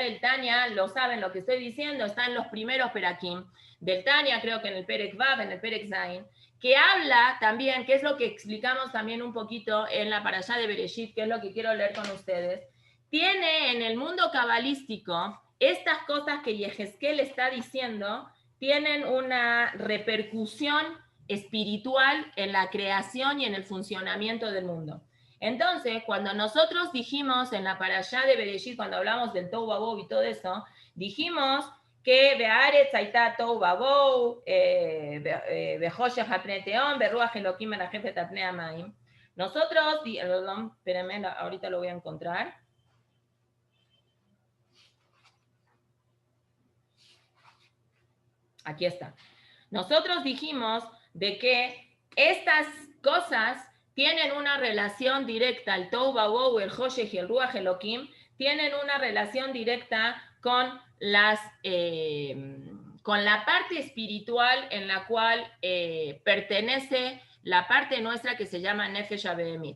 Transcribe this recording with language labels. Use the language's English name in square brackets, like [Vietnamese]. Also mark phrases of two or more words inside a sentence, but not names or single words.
[Spanish] el Tanya, lo saben lo que estoy diciendo, está en los primeros Perakim del Tanya, creo que en el [Hebrew] פרק ו, [Spanish] en el [Hebrew] פרק ז, [Spanish] que habla también, que es lo que explicamos también un poquito en la Parashá de Bereshit, que es lo que quiero leer con ustedes, tiene en el mundo cabalístico estas cosas que Yehezkel está diciendo, tienen una repercusión espiritual en la creación y en el funcionamiento del mundo. Entonces, cuando nosotros dijimos en la Parashá de Bereshit, cuando hablamos del [Hebrew] תהו ובהו [Spanish] y todo eso, dijimos que [Hebrew] והארץ היתה תהו ובהו וחושך על פני תהום ורוח אלוקים מרחפת על פני המים. [Spanish] Nosotros, espérenme, ahorita lo voy a encontrar. Aquí está. Nosotros dijimos de que estas cosas tienen una relación directa, el [Hebrew] תהו ובהו, [Spanish] el Joshech y el [Hebrew] רוח אלוקים, [Spanish] tienen una relación directa con la parte espiritual en la cual pertenece la parte nuestra que se llama [Hebrew] נפש הבהמית.